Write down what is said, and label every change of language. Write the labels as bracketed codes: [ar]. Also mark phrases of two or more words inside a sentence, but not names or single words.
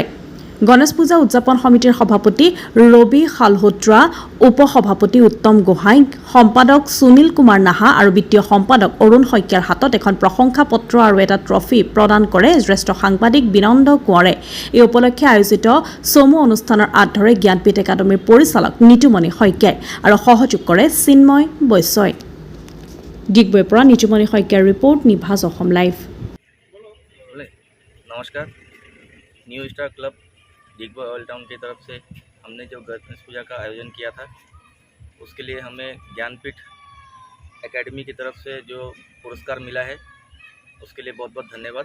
[as] গণেশ পূজা উদযাপন সমিতিৰ সভাপতি ৰবি খালহোত্ৰা, উপসভাপতি উত্তম গোহাঁই, সম্পাদক সুনীল কুমাৰ নাহা আৰু বিত্তীয় সম্পাদক অৰুণ শইকীয়াৰ হাতত এখন প্ৰশংসা পত্ৰ আৰু এটা ট্ৰফি প্ৰদান কৰে জ্যেষ্ঠ সাংবাদিক বিনন্দ কোঁৱৰে। এই উপলক্ষে আয়োজিত চমু অনুষ্ঠানৰ আঁত ধৰে জ্ঞানপীঠ একাডেমীৰ পৰিচালক নিতুমণি শইকীয়াই আৰু সহযোগ কৰে চিন্ময় বৈশ্যই। ডিগবৈৰ পৰা নিতুমণি শইকীয়াৰ ৰিপৰ্ট, নিভাজ অসম লাইভ। [hi] नमस्कार। न्यू स्टार क्लब डिगबॉय ऑल टाउन की तरफ से हमने जो गणेश पूजा का आयोजन किया था उसके लिए हमें ज्ञानपीठ एकेडमी की तरफ से जो पुरस्कार मिला है उसके लिए बहुत बहुत धन्यवाद।